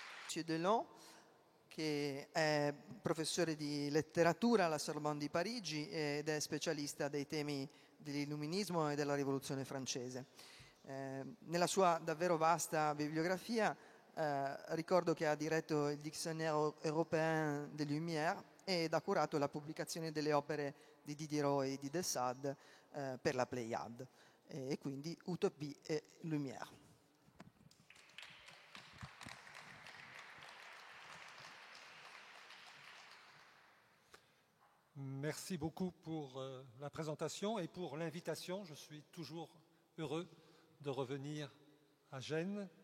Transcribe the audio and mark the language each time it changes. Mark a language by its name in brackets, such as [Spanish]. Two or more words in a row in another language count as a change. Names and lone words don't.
[Italian] Mathieu Delon, che è professore di letteratura alla Sorbonne di Parigi ed è specialista dei temi dell'illuminismo e della rivoluzione francese. Nella sua davvero vasta bibliografia ricordo che ha diretto il Dictionnaire européen des Lumières ed ha curato la pubblicazione delle opere di Diderot e di de Sade per la Pléiade, e quindi Utopie et Lumière. [French] Merci beaucoup pour la présentation et pour l'invitation. Je suis toujours heureux de revenir à Gênes.